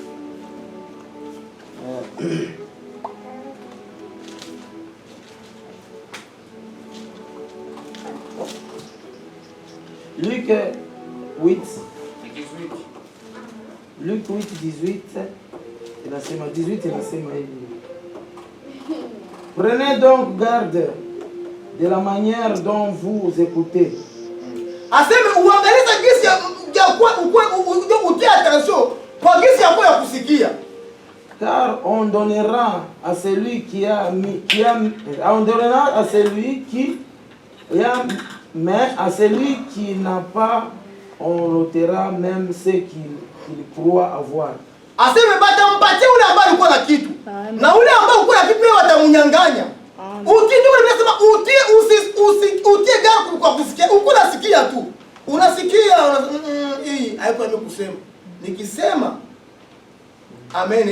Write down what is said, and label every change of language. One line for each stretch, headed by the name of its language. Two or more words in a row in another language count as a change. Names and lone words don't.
Swahili: Luc 8:18 inasema 18 inasema hivi.
French: Prenez donc garde de la manière dont vous écoutez.
Swahili: Aseme uangaliza gisi ya utie attention kwa gisi yako ya kusikia.
French: Car on donnera à celui qui a, mais à celui qui n'a pas, on ôtera même ce qu'il croit avoir.
Swahili: Aseme batampatia ule ambaye alikuwa na kitu. Na ule ambaye alikuwa na kitu leo watamunyang'anya. Utie gari kwa kusikia. Uko nasikia tu. Unasikia hii haiko mimi kusema. Nikisema amen.